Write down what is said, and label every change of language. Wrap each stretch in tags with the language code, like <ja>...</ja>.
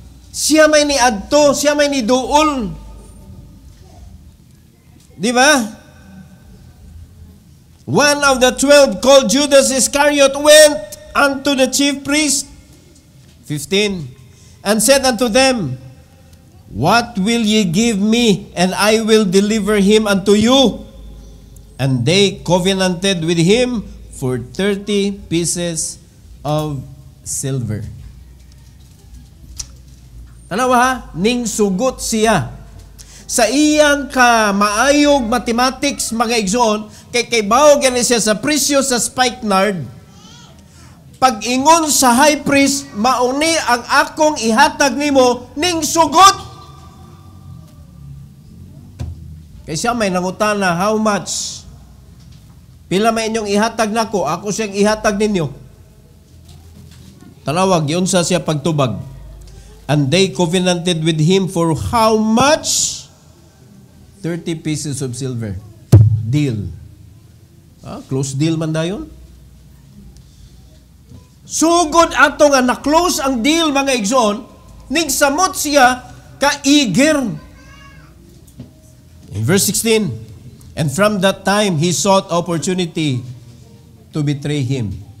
<ceb>Siya may niadto, siya may niduol. Di ba?</ceb> <en>One of the 12 called Judas Iscariot went unto the chief priest. 15. And said unto them, What will ye give me, and I will deliver him unto you? And they covenanted with him for 30 pieces of silver.</en> <ceb>Tanawa ha? Ning sugot siya. Sa iyang maayog mathematics mga igsoon, kay bawo gani siya sa presyo sa spikenard, pag-ingon sa high priest, mauni ang akong ihatag nimo ning sugot. Kay siya may nangutana,</ceb> <en>how much?</en> <ceb>Pila may inyong ihatag nako? Ako siyang ihatag ninyo. Talawag, yun sa siya pagtubag.</ceb> <en>And they covenanted with him for how much? 30 pieces of silver. Deal. Close deal</en> <ceb>man dayon. Sugod ato nga na-close ang deal mga igsoon, ning samot siya ka-eager.</ceb> <en>In verse 16, and from that time he sought opportunity to betray him.</en>